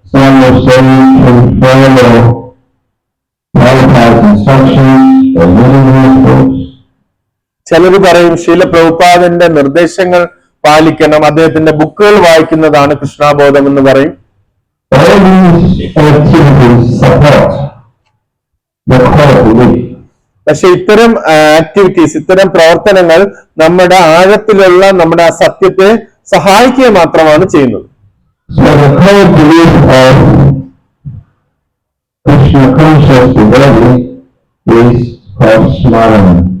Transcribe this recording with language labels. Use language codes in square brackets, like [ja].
[en] Some will say to follow Prabhupada's instructions or universals. [ml] ചിലർ പറയും ശീല പ്രഭുപാദന്റെ നിർദ്ദേശങ്ങൾ പാലിക്കണം, അദ്ദേഹത്തിന്റെ ബുക്കുകൾ വായിക്കുന്നതാണ് കൃഷ്ണാബോധം എന്ന് പറയും. [en] All these activities support the core belief. [ml] പക്ഷെ ഇത്തരം ആക്ടിവിറ്റീസ്, ഇത്തരം പ്രവർത്തനങ്ങൾ നമ്മുടെ ആഴത്തിലുള്ള നമ്മുടെ ആ സത്യത്തെ സഹായിക്കുക മാത്രമാണ് ചെയ്യുന്നത്. [en] So the core belief of Krishna conscious devotee is called Smarana.